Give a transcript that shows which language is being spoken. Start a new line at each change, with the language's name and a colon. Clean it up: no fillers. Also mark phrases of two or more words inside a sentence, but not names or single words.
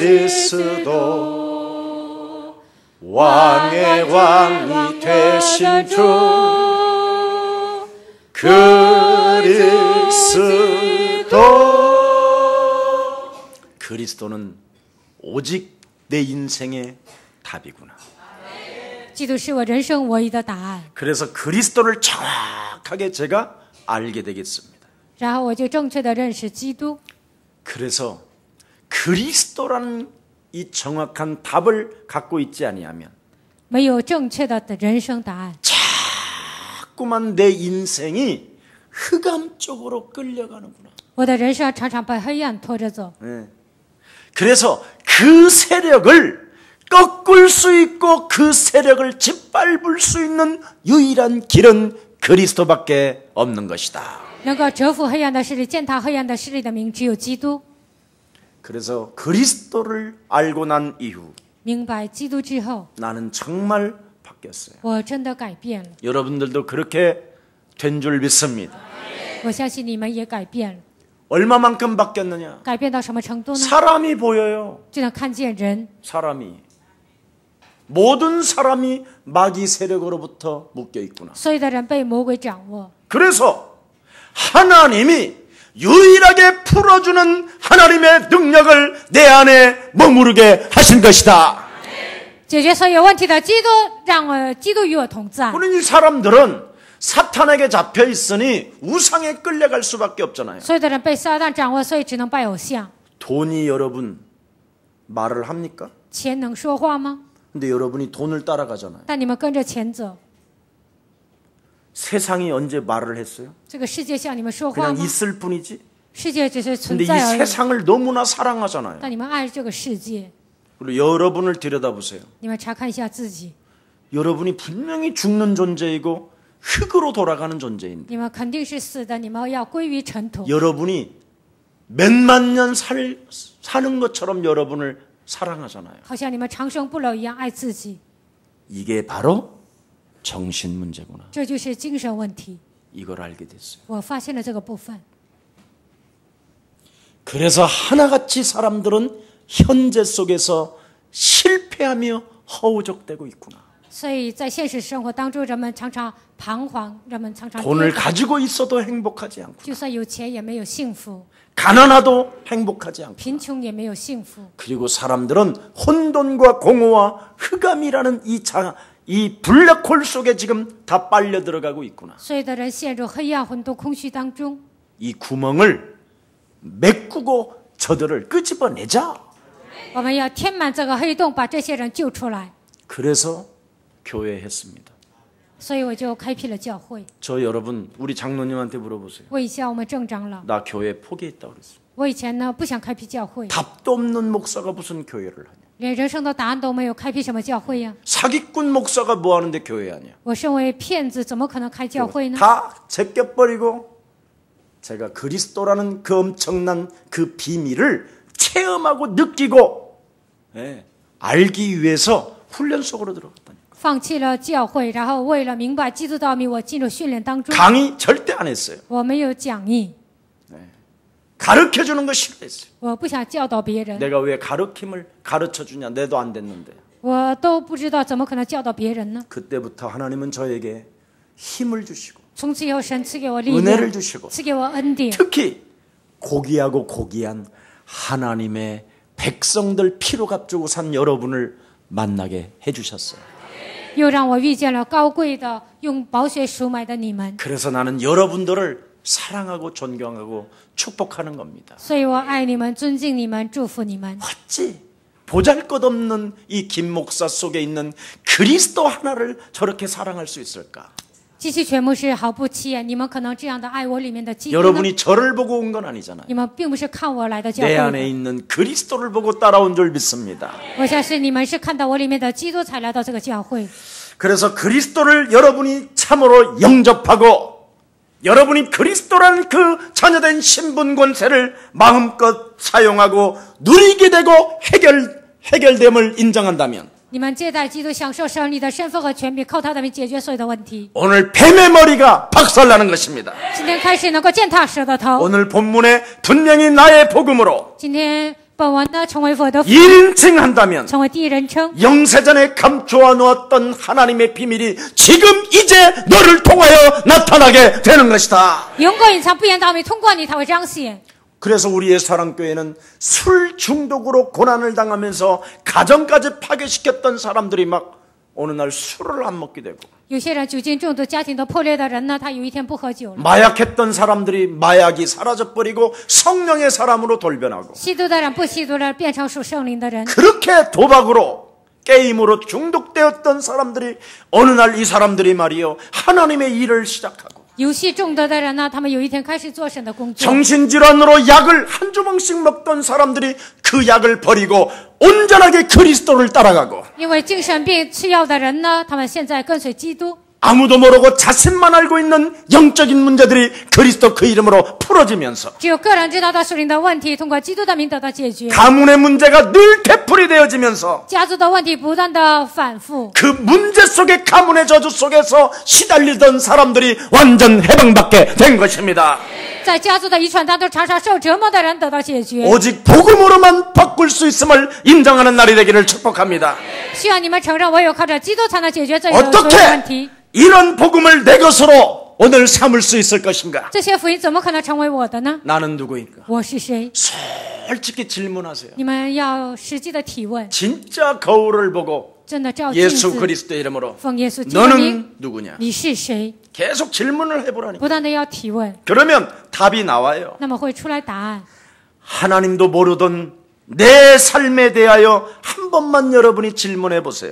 Korean: 그리스도 왕의 왕이 되신 주 그리스도는 오직 내 인생의 답이구나.
Chinese: 基督是我人生唯一的答案。
Korean: 그래서 그리스도를 정확하게 제가 알게 되겠습니다.
Chinese: 然后我就正确的认识基督。
Korean: 그래서 그리스도라는 이 정확한 답을 갖고 있지 아니하면
Chinese: 没有正确的人生答案，
Korean: 자꾸만 내 인생이 흑암 쪽으로 끌려가는구나.
Chinese: 我的人生常常被黑暗拖着走。
Korean: 네. 그래서 그 세력을 꺾을 수 있고 그 세력을 짓밟을 수 있는 유일한 길은 그리스도밖에 없는 것이다.
Chinese: 能够折服黑暗的势力、践踏黑暗的势力的名，只有基督。
Korean: 그래서 그리스도를 알고 난 이후
Chinese: 明白基督之后，
Korean: 나는 정말 바뀌었어요.
Chinese: 我真的改变了。
Korean: 여러분들도 그렇게 된 줄 믿습니다.
Chinese: 我相信你们也改变了。
Korean: 얼마만큼 바뀌었느냐?
Chinese: 改变到什么程度呢？
Korean: 사람이 보여요.
Chinese: 就能看见人，
Korean: 사람이. 모든 사람이 마귀 세력으로부터 묶여 있구나.
Chinese: 所有的人被魔鬼掌握。
Korean: 그래서 하나님이 유일하게 풀어주는 하나님의 능력을 내 안에 머무르게 하신 것이다.
Chinese: 解决所有问题的基督，让基督与我同在。
Korean: 우리 이 사람들은 사탄에게 잡혀 있으니 우상에 끌려갈 수밖에 없잖아요.
Chinese: 所有的人被撒旦掌握，所以只能拜偶像。
Korean: 돈이 여러분 말을 합니까?
Chinese: 钱能说话吗？
Korean: 근데 여러분이 돈을 따라가잖아요.
Chinese: 但你们跟着钱走，
Korean: 세상이 언제 말을 했어요?
Chinese: 这个世界向你们说话
Korean: 그냥
Chinese: 吗？
Korean: 있을 뿐이지.
Chinese: 世界只是
Korean: 근데
Chinese: 存
Korean: 이
Chinese: 在而已。
Korean: 세상을 너무나 사랑하잖아요.
Chinese: 但你们爱这个世界，
Korean: 그리고 여러분을 들여다보세요.
Chinese: 你们查看一下自己，
Korean: 여러분이 분명히 죽는 존재이고 흙으로 돌아가는 존재인데
Chinese: 你们肯定是死的，你们要归于尘土。
Korean: 여러분이 몇만 년 사는 것처럼 여러분을 사랑하잖아요.
Chinese: 好像你们长生不老一样爱自己，
Korean: 이게 바로 정신 문제구나.
Chinese: 这就是精神问题。
Korean: 이걸 알게 됐어요.
Chinese: 我发现了这个部分，
Korean: 그래서 하나같이 사람들은 현재 속에서 실패하며 허우적대고 있구나.
Chinese: 所以在现实生活当中，人们常常彷徨，人们常常
Korean: 돈을
Chinese: 跌倒
Korean: 가지고 있어도 행복하지 않고
Chinese: 就算有钱也没有幸福，
Korean: 가난하도 행복하지 않고
Chinese: 贫穷也没有幸福。
Korean: 그리고 사람들은 혼돈과 공허와 흑암이라는 이 블랙홀 속에 지금 다 빨려 들어가고 있구나.
Chinese: 所有的人陷入黑暗、混沌、空虚当中。
Korean: 이 구멍을 메꾸고 저들을 끄집어내자.
Chinese: 我们要填满这个黑洞，把这些人救出来。
Korean: 그래서 교회 했습니다.
Chinese: 所以我就开辟了教会。
Korean: 저 여러분 우리 장로님한테 물어보세요.
Chinese: 问一下我们郑长老，
Korean: 나 교회 포기했다고 그랬어요.
Chinese: 我以前呢不想开辟教会，
Korean: 답도 없는 목사가 무슨 교회를 하냐.
Chinese: 连人生的答案都没有，开辟什么教会呀？
Korean: 사기꾼 목사가 뭐 하는데 교회 하냐.
Chinese: 我身为骗子，怎么可能开教会呢？
Korean: 다 제껴버리고 제가 그리스도라는 그 엄청난 그 비밀을 체험하고 느끼고 알기 위해서 훈련 속으로 들어갔다니.
Chinese: 放弃了教会，然后为了明白基督道理，我进入训练当中。
Korean: 강의 절대 안 했어요.
Chinese: 我没有讲义，
Korean: 가르쳐주는 거 싫어했어요.
Chinese: 我不想教导别人，
Korean: 내가 왜 가르침을 가르쳐주냐. 내도 안 됐는데.
Chinese: 我都不知道怎么可能教导别人呢？
Korean: 그때부터 하나님은 저에게 힘을 주시고
Chinese: 从此以后，神赐给我力
Korean: 은혜를
Chinese: 量，
Korean: 주시고
Chinese: 赐给我恩典，
Korean: 특히 고귀하고 고귀한 하나님의 백성들 피로 값주고 산 여러분을 만나게 해주셨어요.
Chinese: 又让我遇见了高贵的用宝血赎买的你们。
Korean: 그래서 나는 여러분들을 사랑하고 존경하고 축복하는 겁니다.
Chinese: 所以我爱你们，尊敬你们，祝福你们。
Korean: 어찌 보잘것없는 이 김 목사 속에 있는 그리스도 하나를 저렇게 사랑할 수 있을까?
Chinese: 机器全部是毫不起眼，你们可能这样的爱我里面的基督呢？
Korean: 여러분이 저를 보고 온 건 아니잖아요.
Chinese: 你们并不是看我来的教
Korean: 내
Chinese: 会
Korean: 안에
Chinese: 的，
Korean: 있는 그리스도를 보고 따라온 줄 믿습니다.
Chinese: 我相信你们是看到我里面的基督才来到这个教会。
Korean: 그래서 그리스도를 여러분이 참으로 영접하고 여러분이 그리스도라는 그 자녀된 신분 권세를 마음껏 사용하고 누리게 되고 해결됨을 인정한다면
Chinese: 你们接待基督，享受胜利的身份和权柄，靠他的名解决所有的问题。
Korean: 오늘 뱀의 머리가 박살나는 것입니다.
Chinese: 今天开始能够践踏蛇的头。
Korean: 오늘 본문에 분명히 나의 복음으로
Chinese: 今天本文呢，成为我的福，
Korean: 1인칭한다면
Chinese: 成为第一人称。
Korean: 영세전에 감추어 놓았던 하나님의 비밀이 지금 이제 너를 통하여 나타나게 되는 것이다.
Chinese: 永过隐藏不言道明，通过你才会彰显。
Korean: 그래서 우리의 사랑교회는 술 중독으로 고난을 당하면서 가정까지 파괴시켰던 사람들이 막 어느 날 술을 안 먹게 되고
Chinese: 有些人酒精中毒，家庭都破裂的人呢，他有一天不喝酒了。
Korean: 마약했던 사람들이 마약이 사라져버리고 성령의 사람으로 돌변하고
Chinese: 吸毒的人不吸毒的人变成属圣灵的人。
Korean: 그렇게 도박으로 게임으로 중독되었던 사람들이 어느 날 이 사람들이 말이요 하나님의 일을 시작하고
Chinese: 游戏中毒的人呢，他们有一天开始做神的工作。
Korean: 정신질환으로 약을 한 주먹씩 먹던 사람들이 그 약을 버리고 온전하게 그리스도를 따라가고
Chinese: 因为精神病吃药的人呢，他们现在跟随基督。
Korean: 아무도 모르고 자신만 알고 있는 영적인 문제들이 그리스도 그 이름으로 풀어지면서
Chinese: 只有个人知道他属灵的问题，通过基督的名得到解决。
Korean: 가문의 문제가 늘 되풀이되어지면서
Chinese: 家族的问题不断的反复，
Korean: 그 문제 속에 가문의 저주 속에서 시달리던 사람들이 완전 해방받게 된 것입니다.
Chinese: 在家族的遗传当中常常受折磨的人得到解决。
Korean: 오직 복음으로만 바꿀 수 있음을 인정하는 날이 되기를 축복합니다.
Chinese: 需要你们承认，唯有靠着基督才能解决这一所有的问
Korean: 어떻게
Chinese: 题。
Korean: 이런 복음을 내 것으로 오늘 삼을 수 있을 것인가?
Chinese: 这些福音怎么可能成为我的呢？
Korean: 나는 누구인가?
Chinese: 我是谁？
Korean: 솔직히 질문하세요.
Chinese: 你们要实际的提问，
Korean: 진짜 거울을 보고
Chinese: 真的照镜
Korean: 예수
Chinese: 子，
Korean: 그리스도 이름으로
Chinese: 奉耶稣基督的名，
Korean: 너는 누구냐?
Chinese: 你是谁？
Korean: 계속 질문을 해보라니.
Chinese: 不断的要提问，
Korean: 그러면 답이 나와요.
Chinese: 那么会出来答案。
Korean: 하나님도 모르던 내 삶에 대하여 한 번만 여러분이 질문해 보세요.